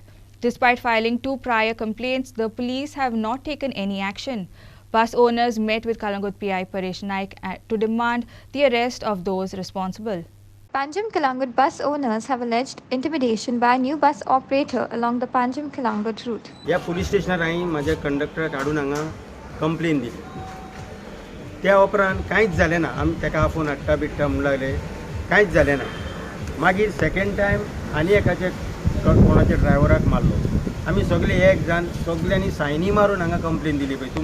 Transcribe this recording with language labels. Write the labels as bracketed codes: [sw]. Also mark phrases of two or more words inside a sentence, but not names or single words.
[en] Despite filing 2 prior complaints, the police have not taken any action. Bus owners met with Kalangut PI Paresh Naik to demand the arrest of those responsible. Panjim Kalangut bus owners have alleged intimidation by a new bus operator along the Panjim Kalangut route. [kok] या पुलिस स्टेशनार हांवें म्हाज्या कंडक्टराक हाडून हांगा कंप्लेन दिली. त्या उपरांत कांयच जालें ना. आमी ताका फोन हाडटा बिडटा म्हणून लागले, कांयच जालें ना. मागीर [en] second time [kok] आनी एकाचे कोणाच्या ड्रायव्हराक मारलो. आमी सगळे एक जाण सगल्यांनी सायनी मारून हांगा कंप्लेन दिली पळय.